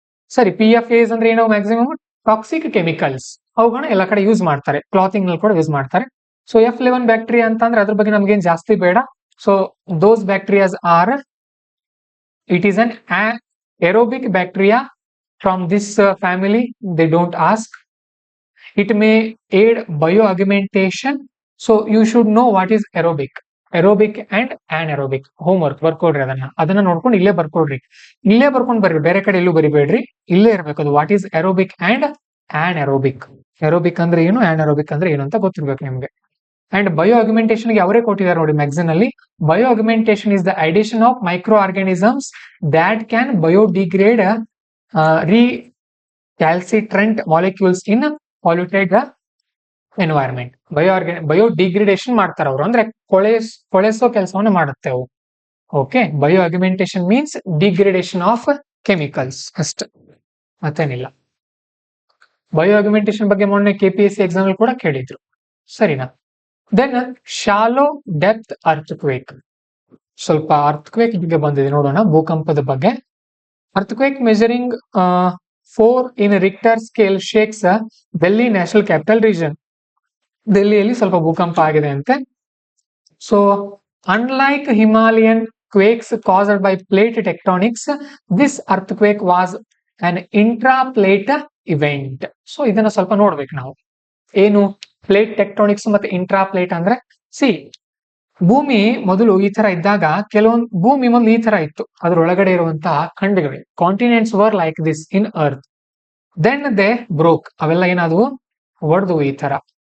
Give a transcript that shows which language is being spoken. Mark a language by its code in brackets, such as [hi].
[kn] ಸರಿ, PFAs ಅಂದ್ರೆ ಏನೋ [en] Maximum toxic chemicals. [kn] ಅವುಗಳನ್ನ ಎಲ್ಲ ಕಡೆ ಯೂಸ್ ಮಾಡ್ತಾರೆ, ಕ್ಲಾತಿಂಗ್ ನಲ್ಲಿ ಕೂಡ ಯೂಸ್ ಮಾಡ್ತಾರೆ. [en] so F11 bacteria [kn] ಅಂತ ಅಂದ್ರೆ ಅದ್ರ ಬಗ್ಗೆ ನಮ್ಗೇನ್ ಜಾಸ್ತಿ ಬೇಡ. [en] So those bacterias are, it is an aerobic bacteria from this family. They don't ask. It may aid bioaugmentation. So you should know what is aerobic and anaerobic. [kn] Homework ಬರ್ಕೊಡ್ರಿ. ಅದನ್ನ ನೋಡ್ಕೊಂಡು ಇಲ್ಲೇ ಬರ್ಕೊಡ್ರಿ. ಇಲ್ಲೇ ಬರ್ಕೊಂಡು ಬರ್ರಿ, ಬೇರೆ ಕಡೆ ಎಲ್ಲೂ ಬರಿಬೇಡ್ರಿ. ಇಲ್ಲೇ ಇರ್ಬೇಕು ಅದು. [en] What is aerobic and anaerobic. [kn] aerobic ಅಂದ್ರೆ ಏನು, anaerobic ಅಂದ್ರೆ ಏನು ಅಂತ ಗೊತ್ತಿರ್ಬೇಕು ನಿಮ್ಗೆ. ಅಂಡ್ ಬಯೋಅಗ್ಯುಮೆಂಟೇಷನ್ ಗೆ ಅವರೇ ಕೊಟ್ಟಿದ್ದಾರೆ ನೋಡಿ ಮ್ಯಾಗಝಿನ್ ಅಲ್ಲಿ. [en] Bioaugmentation is the addition of micro organisms that can biodegrade recalcitrant molecules in polluted environment. [kn] ಬಯೋಡಿಗ್ರೇಡೇಷನ್ ಮಾಡ್ತಾರೆ ಅವರು, ಅಂದ್ರೆ ಕೊಳೆಸೋ ಕೆಲಸವನ್ನು ಮಾಡುತ್ತೆ ಅವು. [en] okay, bioaugmentation means degradation of chemicals [kn] ಅಷ್ಟೇ, ಮತ್ತೇನಿಲ್ಲ. ಬಯೋಅಗ್ಯುಮೆಂಟೇಷನ್ ಬಗ್ಗೆ ಮೊನ್ನೆ KPSC ಎಕ್ಸಾಮ್ ಕೂಡ ಕೇಳಿದ್ರು, ಸರಿನಾ? [en] Then shallow depth earthquake. [kn] ಸ್ವಲ್ಪ ಅರ್ಥಕ್ವೇಕ್ ಬಗ್ಗೆ ಬಂದಿದೆ ನೋಡೋಣ, ಭೂಕಂಪದ ಬಗ್ಗೆ. [en] Earthquake measuring 4 in Richter scale shakes Delhi National Capital Region. [kn] ಡೆಲ್ಲಿಯಲ್ಲಿ ಸ್ವಲ್ಪ ಭೂಕಂಪ ಆಗಿದೆ ಅಂತೆ. [en] So unlike Himalayan quakes caused by plate tectonics, this earthquake was an intraplate event. [kn] So ಇದನ್ನ ಸ್ವಲ್ಪ ನೋಡ್ಬೇಕು ನಾವು. ಏನು ಪ್ಲೇಟ್ ಟೆಕ್ಟೋನಿಕ್ಸ್ ಮತ್ತೆ ಇಂಟ್ರಾಪ್ಲೇಟ್ ಅಂದ್ರೆ, ಸಿ ಭೂಮಿ ಮೊದಲು ಈ ತರ ಇದ್ದಾಗ, ಕೆಲವೊಂದು ಭೂಮಿ ಮೊದಲು ಈ ತರ ಇತ್ತು, ಅದ್ರೊಳಗಡೆ ಇರುವಂತಹ ಖಂಡಗಳು, [en] Continents were like this in earth. Then they broke, [kn] ಅವೆಲ್ಲ ಏನಾದವು, ಒಡೆದು ಈ ತರ.